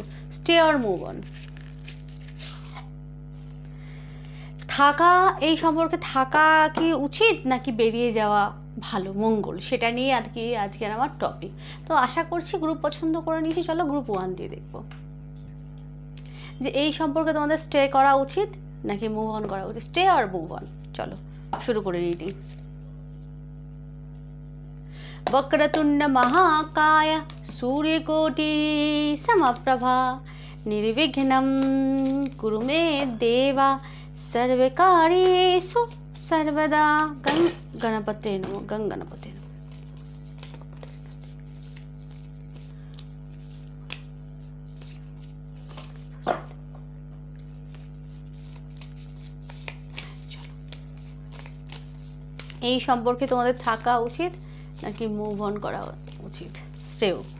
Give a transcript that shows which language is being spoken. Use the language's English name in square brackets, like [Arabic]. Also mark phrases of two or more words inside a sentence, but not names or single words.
[English] stay or move on, [Bangla] থাকা, এই সম্পর্কে থাকা কি উচিত নাকি বেরিয়ে যাওয়া ভালো মঙ্গল, সেটা নিয়ে আর কি আজকের আমার টপিক। তো আশা করছি গ্রুপ পছন্দ করে নিয়েছি। চলো গ্রুপ 1 দিয়ে দেখবো যে এই সম্পর্কে তোমাদের স্টে করা উচিত নাকি [English] move on [Bangla] করা উচিত। স্টে আর [English] move on, [Bangla] চলো শুরু করে রিডিং। [Sanskrit] वक्रतुंड महाकाय सूर्यकोटि समप्रभा निर्विघ्नं कुरु मे देवा सर्वकार्येषु सर्वदा। गणपते नमो, गणपते नमो। [Bangla] এই সম্পর্কে তোমাদের থাকা উচিত নাকি [English] move on [Bangla] করা উচিত শ্রেয়।